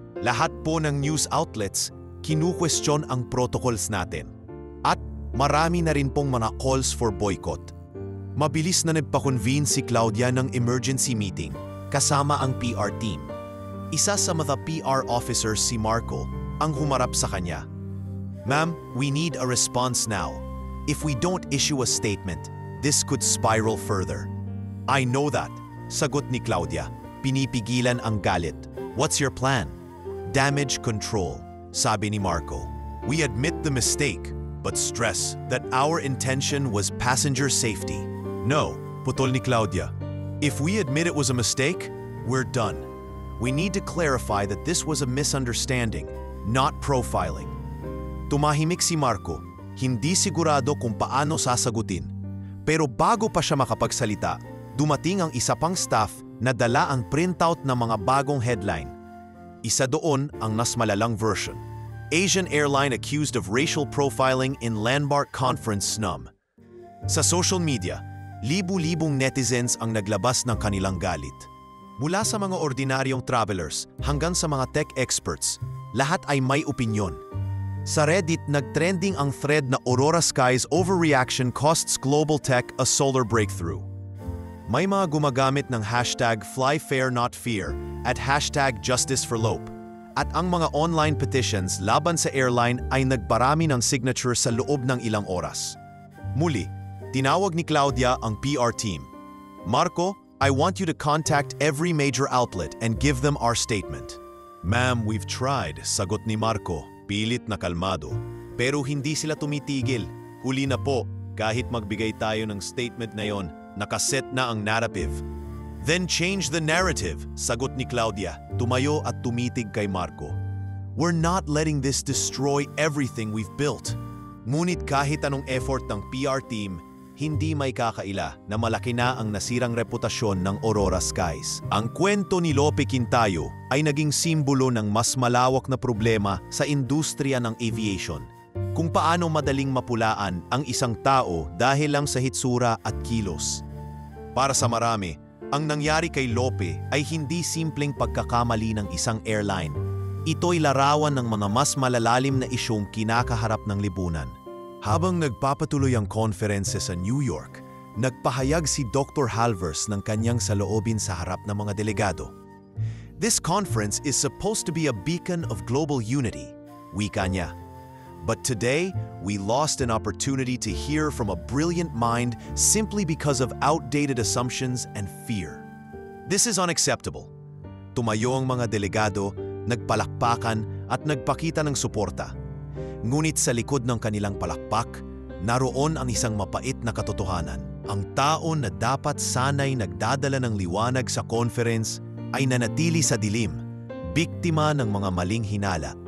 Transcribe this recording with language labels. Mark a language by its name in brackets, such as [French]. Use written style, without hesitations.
[Filipino] Lahat po ng news outlets, kinu-question ang protocols natin. At marami na rin pong mga [English] calls for boycott. [Filipino] Mabilis na nagpa-convene si Claudia ng emergency meeting kasama ang PR team. Isa sa mga PR officers si Marco ang humarap sa kanya. [English] Ma'am, we need a response now. If we don't issue a statement, this could spiral further. I know that, [Filipino] sagot ni Claudia. Pinipigilan ang galit. [English] What's your plan? Damage control, [Filipino] sabi ni Marco. [English] We admit the mistake, but stress that our intention was passenger safety. No, [Filipino] putol ni Claudia. [English] If we admit it was a mistake, we're done. We need to clarify that this was a misunderstanding, not profiling. [Filipino] Tumahimik si Marco, hindi sigurado kung paano sasagutin. Pero bago pa siya makapagsalita, dumating ang isa pang staff na dala ang printout ng mga bagong headline. Isa doon ang mas malalang version. [English] Asian airline accused of racial profiling in landmark conference snub. [Filipino] Sa social media, libu-libong netizens ang naglabas ng kanilang galit. Mula sa mga ordinaryong travelers hanggang sa mga tech experts, lahat ay may opinyon. Sa Reddit, nagtrending ang thread na [English] Aurora Skies overreaction costs global tech a solar breakthrough. [Filipino] May mga gumagamit ng hashtag #FlyFairNotFear at hashtag #JusticeForLope. At ang mga online petitions laban sa airline ay nagparami ng signature sa loob ng ilang oras. Muli, tinawag ni Claudia ang PR team. [English] Marco, I want you to contact every major outlet and give them our statement. [Filipino] Ma'am, [English] we've tried, [Filipino] sagot ni Marco, pilit na kalmado. Pero hindi sila tumitigil. Huli na po, kahit magbigay tayo ng statement na yon, nakaset na ang narrative. [English] Then change the narrative, [Filipino] sagot ni Claudia, tumayo at tumitig kay Marco. [English] We're not letting this destroy everything we've built. [Filipino] Ngunit kahit anong effort ng PR team, hindi may kakaila na malaki na ang nasirang reputasyon ng Aurora Skies. Ang kwento ni Lope Quintayo ay naging simbolo ng mas malawak na problema sa industriya ng aviation. Kung paano madaling mapulaan ang isang tao dahil lang sa hitsura at kilos. Para sa marami, ang nangyari kay Lope ay hindi simpleng pagkakamali ng isang airline. Ito'y larawan ng mga mas malalalim na isyong kinakaharap ng lipunan. Habang nagpapatuloy ang konferensya sa New York, nagpahayag si Dr. Halvers ng kanyang saloobin sa harap ng mga delegado. [English] This conference is supposed to be a beacon of global unity, [Filipino] wika niya. [English] But today, we lost an opportunity to hear from a brilliant mind simply because of outdated assumptions and fear. This is unacceptable. [Filipino] Tumayo ang mga delegado, nagpalakpakan at nagpakita ng suporta. Ngunit sa likod ng kanilang palakpak, naroon ang isang mapait na katotohanan. Ang tao na dapat sanay nagdadala ng liwanag sa conference ay nanatili sa dilim, biktima ng mga maling hinala.